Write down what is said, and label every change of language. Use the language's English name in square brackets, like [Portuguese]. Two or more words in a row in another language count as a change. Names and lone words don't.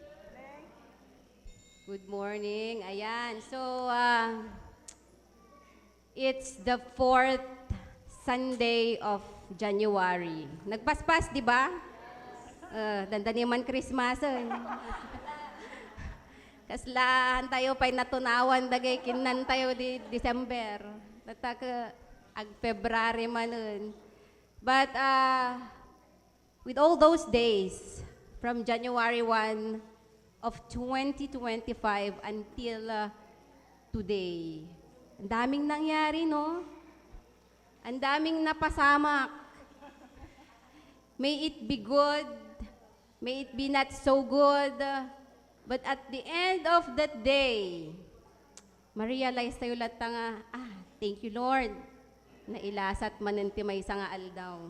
[English] Good morning. Ayan. So, it's the 4th Sunday of January. [Iloko] Nagpaspas, di ba? Dandaniman Christmas. Kaslahan tayo pa'y natunawan dagay kinan tayo di December. Nataka ag February manon. [English] But with all those days, from January 1 of 2025 until today, [Filipino] ang daming nangyari, no? Ang daming napasamak. [English] May it be good, may it be not so good, but at the end of that day, [Iloko] ma-realize tayo lahat nga, [English] thank you Lord, [Iloko] na ilasat manenti may nga aldaw.